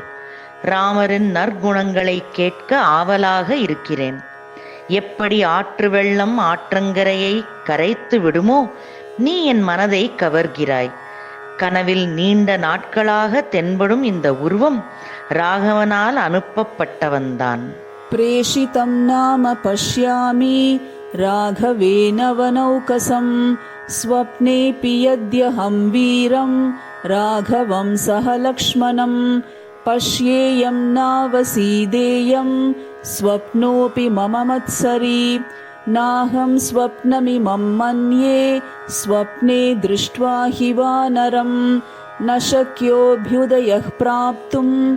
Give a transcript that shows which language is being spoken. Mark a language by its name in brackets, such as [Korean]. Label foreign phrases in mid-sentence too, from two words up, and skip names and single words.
[Tamil] ராமரின் நற்குணங்களை கேட்க ஆவலாக இருக்கிறேன். எப்படி ஆற்று வெள்ளம் ஆற்றங்கரையை கரைத்து விடுமோ நீ என் மனதை கவர்கிறாய். கனவில் நீண்ட நாட்களாக தென்படும் இந்த உருவம் ராகவனால் அனுப்பப்பட்டவன்தான். [Sanskrit] प्रेषितं नाम पश्यामि राघवेन वनौकसं स्वप्नेऽपि यद्यहं वीरं राघवं सह लक्ष्मणं पश्येयं नावसीदेयं स्वप्नोऽपि मम मत्सरी नाहं स्वप्नमिमं मन्ये स्वप्ने दृष्ट्वा हि वानरं न शक्योऽभ्युदयः प्राप्तुं